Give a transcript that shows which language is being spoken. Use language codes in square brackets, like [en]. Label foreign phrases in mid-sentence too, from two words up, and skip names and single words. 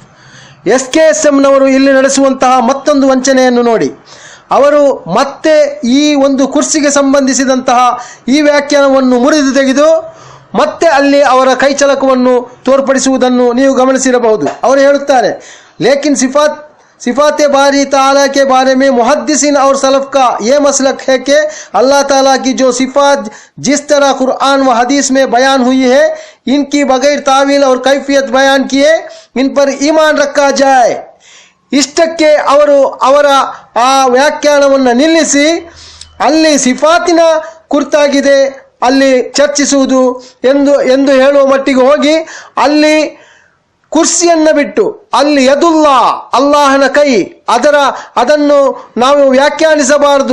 [kn] SKSMನವರು ಇಲ್ಲಿ ನಡೆಸುವಂತಹ ಮತ್ತೊಂದು ವಂಚನೆಯನ್ನು ನೋಡಿ. ಅವರು ಮತ್ತೆ ಈ ಒಂದು ಕುರ್ಸಿಗೆ ಸಂಬಂಧಿಸಿದಂತಹ ಈ ವ್ಯಾಖ್ಯಾನವನ್ನು ಮುರಿದು ತೆಗೆದು ಮತ್ತೆ ಅಲ್ಲಿ ಅವರ ಕೈಚಳಕವನ್ನು ತೋರ್ಪಡಿಸುವುದನ್ನು ನೀವು ಗಮನಿಸಿರಬಹುದು. ಅವರು ಹೇಳುತ್ತಾರೆ, [ur] لیکن صفات باری تعالیٰ کے بارے میں محدثین اور سلف کا یہ مسلک ہے کہ اللہ تعالیٰ کی جو صفات جس طرح قرآن و حدیث میں بیان ہوئی ہے ان کی بغیر تاویل اور کیفیت بیان کیے ان پر ایمان رکھا جائے. [kn] ಇಷ್ಟಕ್ಕೆ ಅವರು ಅವರ ಆ ವ್ಯಾಖ್ಯಾನವನ್ನು ನಿಲ್ಲಿಸಿ ಅಲ್ಲಿ ಸಿಫಾತಿನ ಕುರಿತಾಗಿದೆ ಅಲ್ಲಿ ಚರ್ಚಿಸುವುದು ಎಂದು ಹೇಳುವ ಮಟ್ಟಿಗೆ ಹೋಗಿ ಅಲ್ಲಿ ಕುರ್ಸಿಯನ್ನು ಬಿಟ್ಟು ಅಲ್ಲಿ ಯದುಲ್ಲಾ ಅಲ್ಲಾಹನ ಕೈ ಅದನ್ನು ನಾವು ವ್ಯಾಖ್ಯಾನಿಸಬಾರದು.